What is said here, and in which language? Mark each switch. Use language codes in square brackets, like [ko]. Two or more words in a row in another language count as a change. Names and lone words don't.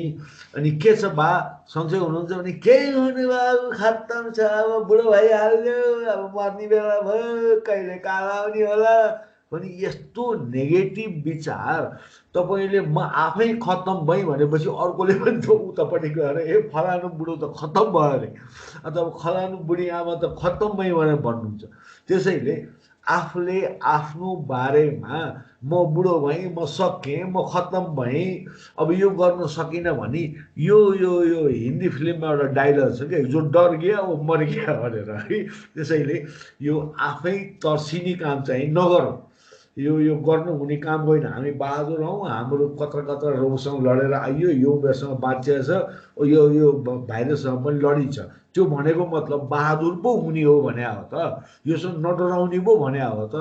[ne] अनि के छ बा सन्चै हुनुहुन्छ भने केही हुने बाबु खत्तम छ, अब बुढो भइहाल्यो, अब मर्ने बेला भयो, कहिले काल आउने होला पनि यस्तो नेगेटिभ विचार तपाईँले म आफै खत्तम भएँ भनेपछि अर्कोले पनि त उतापट्टि गएर ए फलानु बुढो त खत्तम भयो अरे अथवा फलानु बुढी आमा त खत्तम भएँ भनेर भन्नुहुन्छ। त्यसैले आफूले आफ्नो बारेमा म बुढो भएँ, म सकेँ, म खत्तम भएँ, अब यो गर्न सकिनँ भने यो हिन्दी फिल्ममा एउटा डायलग छ क्या, [hi] जो डर गया वो मर गया [ne] भनेर है। त्यसैले यो आफै तर्सिने काम चाहिँ नगरौँ। यो गर्नु हुने काम होइन। हामी बहादुर हौँ, हाम्रो कत्र कत्र रोगसँग लडेर आइयो, यो उमेरसँग बाँचिया छ, यो भाइरससँग पनि लडिन्छ। त्यो भनेको मतलब बहादुर पो हुने हो भने हो त, योसँग नडराउने पो भने हो त।